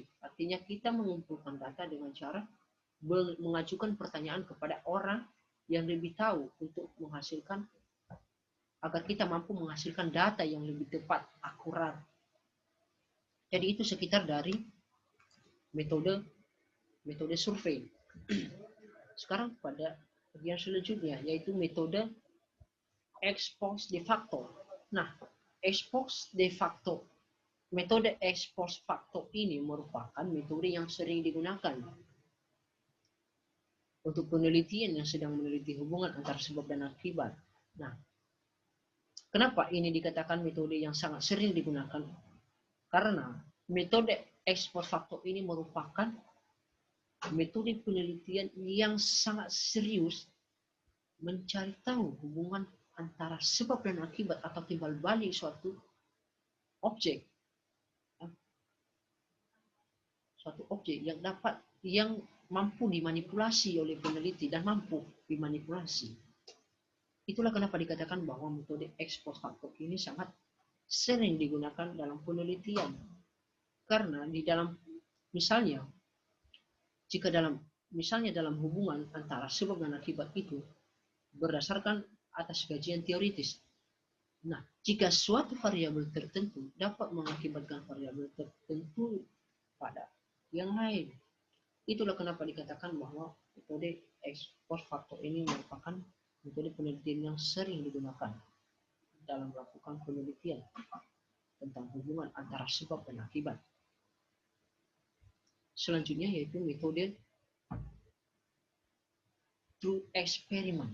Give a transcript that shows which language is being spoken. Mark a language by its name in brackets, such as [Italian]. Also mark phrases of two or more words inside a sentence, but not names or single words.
[Indonesian] Artinya kita mengumpulkan data dengan cara mengajukan pertanyaan kepada orang yang lebih tahu untuk menghasilkan, agar kita mampu menghasilkan data yang lebih tepat, akurat. Jadi itu sekitar dari metode survei. Sekarang pada Bagian selanjutnya yaitu metode [Latin] ex post de facto. [Indonesian] Nah, [Latin] ex post de facto, [Indonesian] metode [Latin] ex post facto [Indonesian] ini merupakan metode yang sering digunakan untuk penelitian yang sedang meneliti hubungan antara sebab dan akibat. Nah, kenapa ini dikatakan metode yang sangat sering digunakan? Karena metode [Latin] ex post facto [Indonesian] ini merupakan metode penelitian yang sangat serius mencari tahu hubungan antara sebab dan akibat atau timbal balik suatu objek, yang mampu dimanipulasi oleh peneliti dan mampu dimanipulasi. Itulah kenapa dikatakan bahwa metode [Latin] ex post facto [Indonesian] ini sangat sering digunakan dalam penelitian. Karena di dalam misalnya dalam hubungan antara sebab dan akibat itu berdasarkan atas kajian teoritis. Nah, jika suatu variabel tertentu dapat mengakibatkan variabel tertentu pada yang lain, itulah kenapa dikatakan bahwa metode [Latin] ex post facto [Indonesian] ini merupakan metode penelitian yang sering digunakan dalam melakukan penelitian tentang hubungan antara sebab dan akibat. Selanjutnya yaitu metode [English] true experiment.